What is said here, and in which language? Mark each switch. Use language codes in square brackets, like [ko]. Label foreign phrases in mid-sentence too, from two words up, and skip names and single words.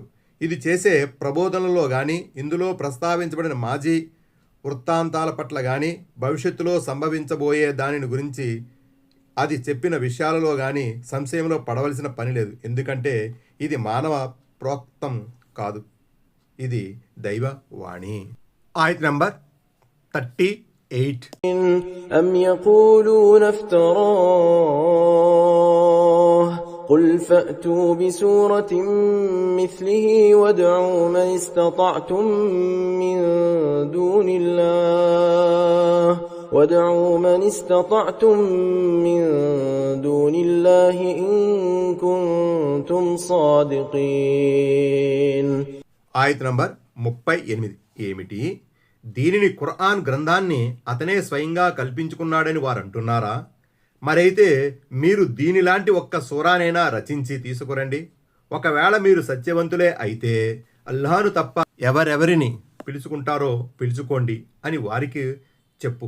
[te] ఇది చేసే ప్రబోధనలో కానీ ఇందులో ప్రస్తావించబడిన మాజీ వృత్తాంతాల పట్ల కానీ భవిష్యత్తులో సంభవించబోయే దానిని గురించి అది చెప్పిన విషయాలలో కానీ సంశయంలో పడవలసిన పని లేదు, ఎందుకంటే ఇది మానవ ప్రోక్తం కాదు, ఇది దైవ వాణి. ఆయత్ నంబర్ 38. [ar] أم يقولون افتراه قل فأتوا بسورة مثله وادعوا من استطعتم من دون الله إن كنتم صادقين. [te] ఆయత్ నంబర్ 38. ఏమిటి? దీనిని ఖుర్ఆన్ గ్రంథాన్ని అతనే స్వయంగా కల్పించుకున్నాడని వారు అంటున్నారా? మరైతే మీరు దీనిలాంటి ఒక్క సూరానైనా రచించి తీసుకురండి. ఒకవేళ మీరు సత్యవంతులే అయితే అల్లాహ్ను తప్ప ఎవరెవరిని పిలుచుకుంటారో పిలుచుకోండి అని వారికి చెప్పు.